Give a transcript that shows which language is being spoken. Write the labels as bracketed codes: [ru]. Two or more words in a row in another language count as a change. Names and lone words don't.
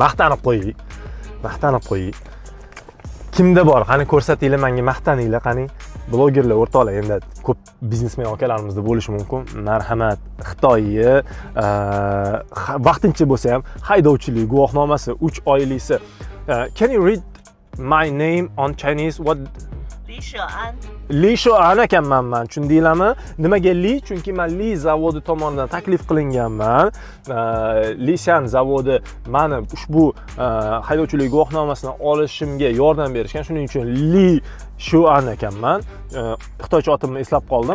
[uz] Maqtanib qo'ying. Kimda bor? Qani ko'rsatinglar menga, maqtaninglar, qani. Blogerlar o'rtoqlar, endi ko'p biznesmen akalarimizda bo'lishi mumkin. Marhamat, Xitoyga vaqtincha bo'lsa ham haydovchilik guvohnomasi 3 oylisi. [en] Can you read my name on Chinese? What? [uz] Li Shuan ekanman men, tushundinglarmi? Nimaga Li? Chunki men Li zavodi tomonidan taklif qilinganman. Li Shan zavodi meni ushbu haydovchilik guvohnomasini olishimga yordam berishgan. Shuning uchun Li Shuan ekanman. Xitoycha otimni eslab qoldim.